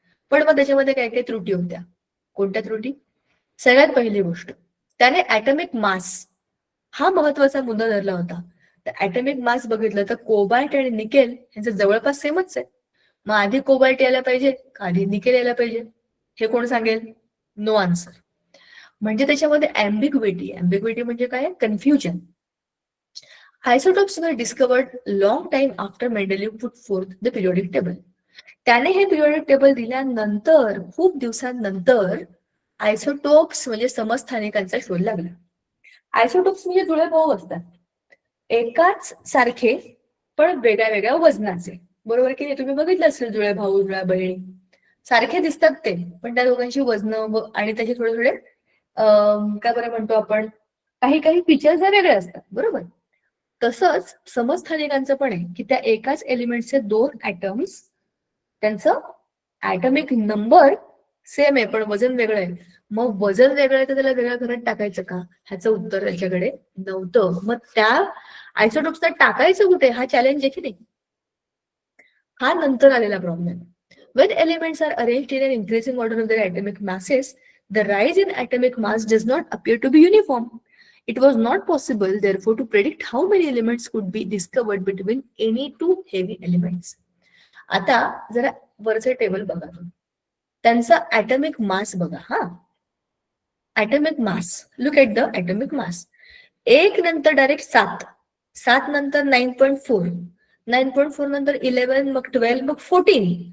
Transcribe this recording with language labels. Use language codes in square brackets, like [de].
[mr] पण मग त्याच्यामध्ये काही काही त्रुटी होत्या. कोणत्या त्रुटी? सगळ्यात पहिली गोष्ट, त्याने ऍटॉमिक मास हा महत्वाचा मुद्दा धरला होता. तर ऍटॉमिक मास बघितलं तर कोबाल्ट आणि निकेल यांचं जवळपास सेमच आहे. मग आधी कोबाल्ट यायला पाहिजे का आधी निकेल यायला पाहिजे हे कोण सांगेल? [en] No answer. [mr] म्हणजे त्याच्यामध्ये अँबिग्विटी म्हणजे काय? Confusion. [en] Isotopes were discovered long time after Mendeleev put forth the periodic table. [mr] त्याने हे पिरियडिक टेबल दिल्यानंतर खूप दिवसांनंतर आयसोटोप्स म्हणजे समस्थानिकांचा शोध लागला. आयसोटोप्स म्हणजे जुळे भाऊ असतात, एकाच सारखे पण वेगळ्या वेगळ्या वजनाचे. बरोबर की नाही? तुम्ही बघितलं असेल जुळे भाऊ जुळ्या बहिणी सारखे दिसतात ते, पण त्या दोघांची वजन आणि त्याचे थोडे थोडे काय बरं म्हणतो आपण काही काही फीचर्स वेगळे असतात. बरोबर. तसंच समस्थानिकांचं पण आहे की त्या एकाच एलिमेंटचे 2 ऍटम्स त्यांचं ऍटॉमिक नंबर सेम आहे पण वजन वेगळं आहे. मग वजन वेगळं आहे तर त्याला वेगळ्या घरात टाकायचं का? ह्याचं उत्तर त्याच्याकडे नव्हतं. मग त्या आयसोटोप्सला टाकायचं कुठे हा चॅलेंज आहे की नाही, हा नंतर आलेला problem. [en] When elements are arranged in an increasing order of their atomic masses, the rise in atomic mass does not appear to be uniform. It was not possible, therefore, to predict how many elements could be discovered between any two heavy elements. [mr] आता जरा वरचे table बघा, त्यांचा atomic mass बघा. [en] हा atomic mass, look at the atomic mass. [mr] 1 नंतर direct 7 नंतर 9.4, 9.4 नंतर 11, मग 12, मग 14.